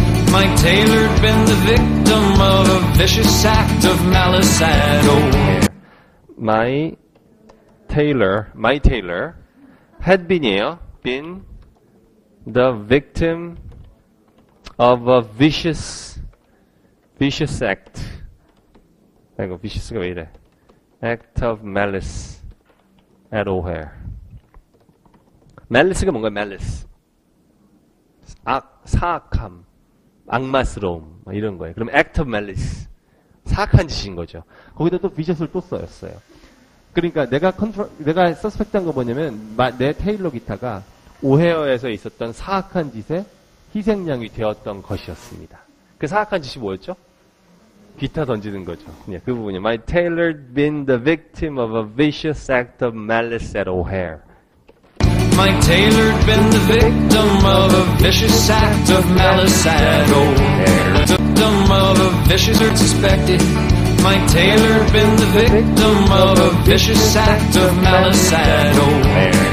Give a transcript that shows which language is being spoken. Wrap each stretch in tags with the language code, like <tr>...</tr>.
<en>My tailor'd been the victim of a vicious act of malice at O'Hare. My tailor had been the victim of a vicious act.</en> <ko>이거 vicious가 왜 이래?</ko> <en>Act of malice at O'Hare.</en> <ko>malice가 뭔가요?</ko> <en>malice.</en> <ko>사악함, 악마스러움, 이런 거예요.</ko> <en>그럼 act of malice.</en> <ko>사악한 짓인 거죠. 거기다 또 vicious를 또 써였어요. 그러니까 내가 서스펙트한 거 뭐냐면 내 테일러 기타가 오헤어에서 있었던 사악한 짓의 희생양이 되었던 것이었습니다. 그 사악한 짓이 뭐였죠? 기타 던지는 거죠. 네, 그 부분이요.</ko> <en>My tailor'd been the victim of a vicious act of malice at O'Hare. My tailor'd been the victim of a vicious act of malice at O'Hare. Victim of a vicious or suspected. My tailor'd been the victim of a vicious act of malice at O'Hare.</en>